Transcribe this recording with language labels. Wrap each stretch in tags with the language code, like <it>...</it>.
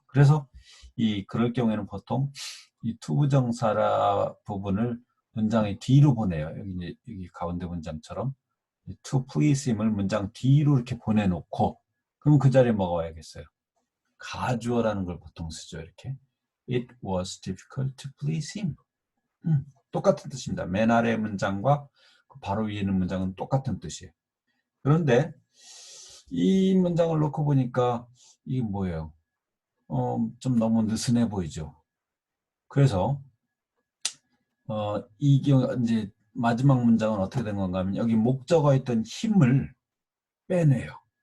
<ko>그래서 그럴 경우에는 보통 이 투부정사 부분을 문장의 뒤로 보내요. 여기 가운데 문장처럼</ko> <en>to please him</en> <ko>을 문장 뒤로 이렇게 보내놓고 그럼 그 자리에 뭐가 와야겠어요? 가주어라는 걸 보통 쓰죠. 이렇게</ko> <en>It was difficult to please him.</en> <ko>똑같은 뜻입니다. 맨 아래 문장과 바로 위에 있는 문장은 똑같은 뜻이에요. 그런데 이 문장을 놓고 보니까 이게 뭐예요? 좀 너무 느슨해 보이죠. 그래서 이게 이제 마지막 문장은 어떻게 된 건가 하면 여기 목적어에 있던 힘을 빼내요.</ko>